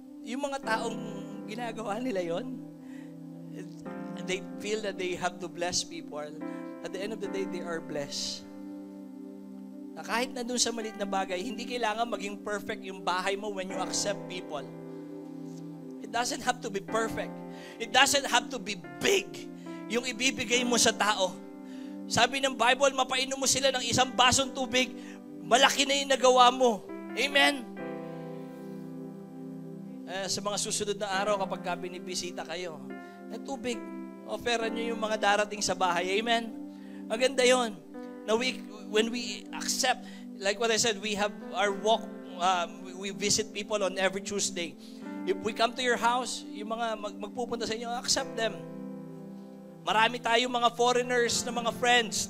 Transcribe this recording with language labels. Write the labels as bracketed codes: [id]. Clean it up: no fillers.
[tl] Yung mga taong ginagawa nila yon, [en] they feel that they have to bless people. At the end of the day, they are blessed. [tl] Na kahit na dun sa maliit na bagay, hindi kailangan maging perfect yung bahay mo [en] when you accept people. It doesn't have to be perfect. It doesn't have to be big [tl] yung ibibigay mo sa tao. Sabi ng Bible, mapainom mo sila ng isang basong tubig, malaki na yung nagawa mo. Amen? Sa mga susunod na araw, kapag binibisita kayo, na tubig, offeran nyo yung mga darating sa bahay. Amen? Maganda yon. [en] Now, when we accept, like what I said, we have our walk, we visit people on every Tuesday. If we come to your house, [tl] yung mga magpupunta sa inyo, [en] accept them. [tl] Marami tayo mga foreigners na mga friends.